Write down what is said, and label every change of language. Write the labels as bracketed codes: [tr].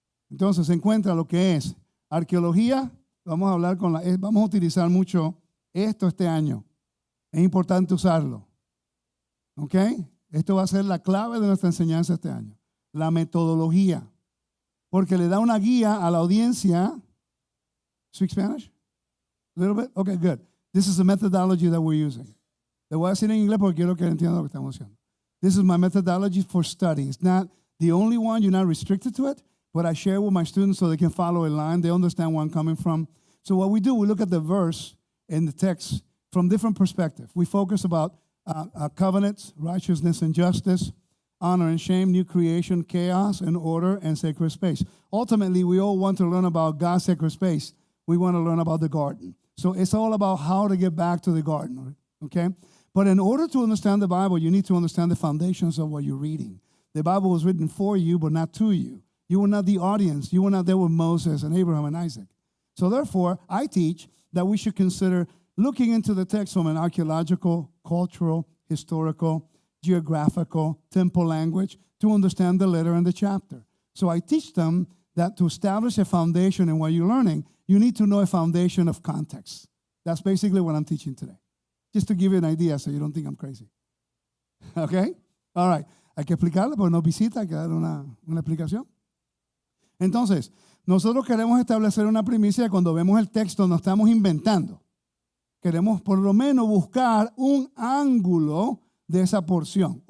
[es] Entonces se encuentra lo que es arqueología. Vamos a hablar vamos a utilizar mucho esto este año. Es importante usarlo. ¿Ok? Esto va a ser la clave de nuestra enseñanza este año. La metodología. Porque le da una guía a la audiencia. [en] Speak Spanish? A little bit? Okay, good. This is the methodology that we're using. [es] Le voy a decir en inglés porque quiero que entiendan lo que estamos haciendo. [en] This is my methodology for study. It's not the only one. You're not restricted to it. But I share with my students so they can follow a line. They understand where I'm coming from. So what we do, we look at the verse and the text from different perspectives. We focus about covenants, righteousness and justice, honor and shame, new creation, chaos and order, and sacred space. Ultimately, we all want to learn about God's sacred space. We want to learn about the garden. So it's all about how to get back to the garden, okay? But in order to understand the Bible, you need to understand the foundations of what you're reading. The Bible was written for you, but not to you. You were not the audience. You were not there with Moses and Abraham and Isaac. So therefore, I teach that we should consider looking into the text from an archaeological, cultural, historical, geographical, temple language to understand the letter and the chapter. So I teach them that to establish a foundation in what you're learning, you need to know a foundation of context. That's basically what I'm teaching today. Just to give you an idea so you don't think I'm crazy. Okay? All right. [es] Hay que explicarle, porque nos visita, hay que dar una explicación. Entonces, nosotros queremos establecer una primicia. Cuando vemos el texto no estamos inventando. Queremos por lo menos buscar un ángulo de esa porción.